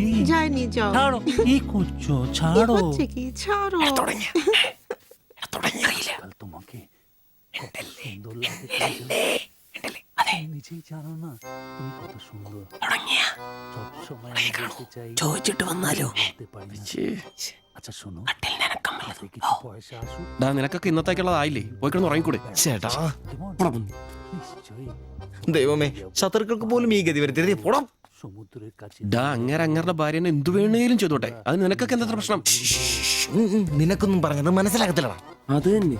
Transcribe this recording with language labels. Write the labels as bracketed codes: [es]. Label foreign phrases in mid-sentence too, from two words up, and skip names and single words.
[bn] যায়নি, যাও। ছাড়ো, কি করছো? ছাড়ো। হচ্ছে কি? ছাড়ো। কাল তোমাকে কত সুন্দর লাগে, নিজেই জানো না তুমি কত সুন্দর। সব সময় আমি বলতে চাই, [ml] ചോദിച്ചിട്ട് വന്നാലോ? [bn] বলতে পারি না। আচ্ছা শোনো, কিছু পয়সা আসুক। [ml] നിനക്കൊക്കെ ഇന്നത്തേക്കുള്ളതായില്ലേ, പോയി കിടന്ന് ഉറങ്ങിക്കൂടെ? ചേട്ടാ [bn] নিশ্চয়ই [ml] ദൈവമേ, ശത്രുക്കൾക്ക് പോലും ഈ ഗതി വരുത്തരുതേ. പോടാം. [bn] সমুদ্রের কাছে [ml] അങ്ങരുടെ ഭാര്യനെ എന്തു വേണേലും ചെയ്തോട്ടെ, അത് നിനക്കൊക്കെ എന്താ പ്രശ്നം? നിനക്കൊന്നും പറഞ്ഞത് മനസ്സിലാകത്തില്ലടാ. അത് തന്നെ.